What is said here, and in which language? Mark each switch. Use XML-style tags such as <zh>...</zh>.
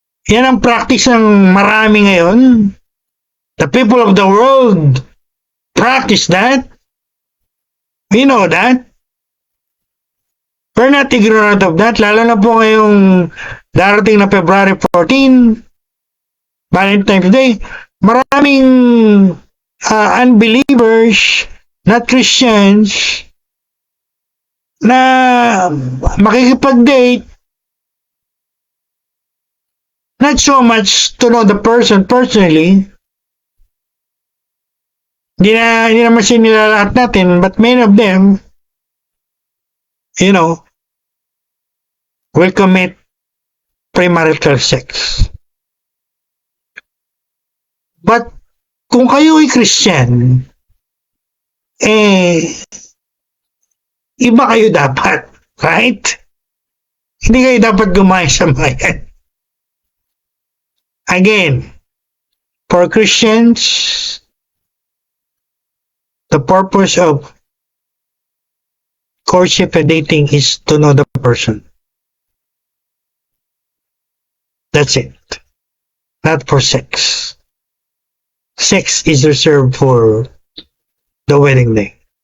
<tl>Yan ang practice ng marami ngayon.</tl> <en>The people of the world practice that. We know that. We're not ignorant of that.</en> <tl>Lalo na po ngayong darating na February 14, Valentine's Day. Maraming unbelievers,</tl> <en>not Christians,</en> <tl>na makikipag-date,</tl> <en>not so much to know the person personally.</en> <tl>Hindi naman sinila lahat natin,</tl> <en>but many of them, will commit premarital sex.</en> <tl>But kung kayo ay Christian, iba kayo dapat, right? Hindi kayo dapat gumaya sa bayan.</tl> <en>Again, for Christians, the purpose of courtship and dating is to know the person. That's it. Not for sex. Sex is reserved for the wedding day.</en>